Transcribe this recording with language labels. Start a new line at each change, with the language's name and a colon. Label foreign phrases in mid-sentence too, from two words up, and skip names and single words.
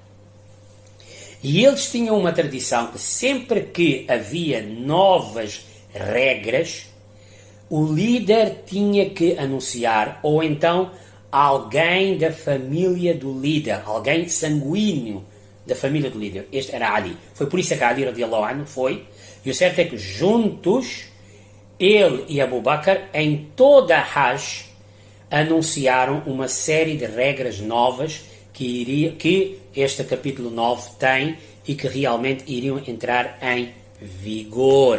Portuguese: E eles tinham uma tradição que sempre que havia novas regras, o líder tinha que anunciar, ou então alguém da família do líder, alguém sanguíneo da família do líder. Este era Ali. Foi por isso que Ali
Arabic: رضي الله عنه
Portuguese: foi. E o certo é que juntos, ele e Abu Bakr, em toda a Hajj, anunciaram uma série de regras novas que este capítulo 9 tem e que realmente iriam entrar em vigor.